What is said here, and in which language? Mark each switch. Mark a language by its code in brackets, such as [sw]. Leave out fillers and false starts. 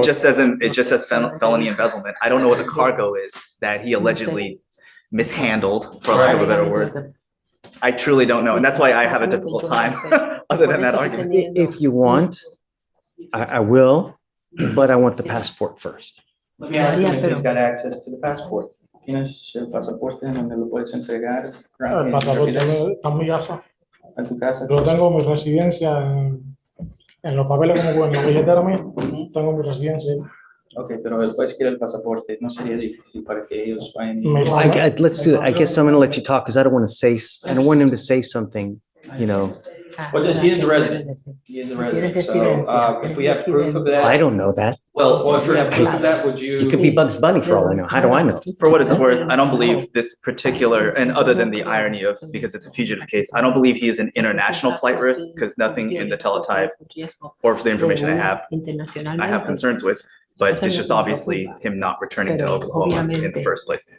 [en] It just says felony embezzlement. I don't know what the cargo is that he allegedly mishandled, for lack of a better word. I truly don't know, and that's why I have a difficult time, other than that argument. If you want, I will, but I want the passport first. Let me ask him if he's got access to the passport. [es] ¿Tienes el pasaporte en donde lo puedes entregar? El pasaporte está en mi casa. A tu casa. Yo tengo mi residencia en los papeles como en la billetera mía. Tengo mi residencia. Ok, pero después quiere el pasaporte. No sería difícil para que ellos vayan. [en] Let's do it. I guess I'm gonna let you talk because I don't want to say, I don't want him to say something, you know. Well, he is a resident. He is a resident. So, if we have proof of that. I don't know that. Well, if we have proof of that, would you? He could be Bugs Bunny for all I know. How do I know? For what it's worth, I don't believe this particular, and other than the irony of, because it's a fugitive case, I don't believe he is an international flight risk, because nothing in the teletype or for the information I have concerns with, but it's just obviously him not returning to Oklahoma in the first place.